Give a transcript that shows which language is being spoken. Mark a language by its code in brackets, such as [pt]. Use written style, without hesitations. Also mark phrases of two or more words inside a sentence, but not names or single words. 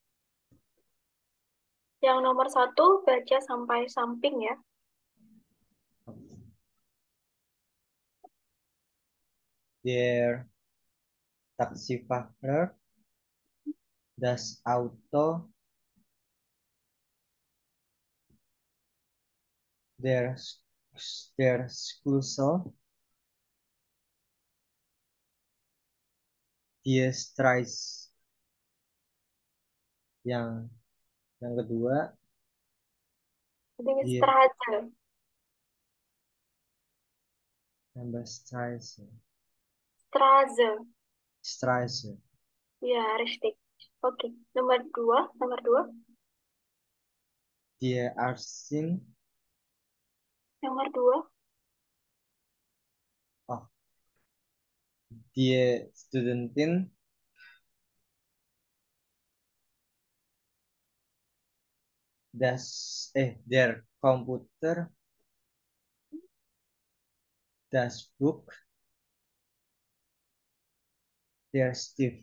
[id] Yang nomor 1, baca sampai samping ya. [de] Der Taxifahrer, das Auto, der, der Schlüssel, die Straße. [id] Yang kedua, Di [de] die Straße. Number Straße. Straße. Straße. Ya, richtig. [id] Oke. Nomor 2, nomor 2. [de] Die Ärztin, [id] Nomor 2. [de] oh, die Studentin, der Computer, das Buch, der Stift.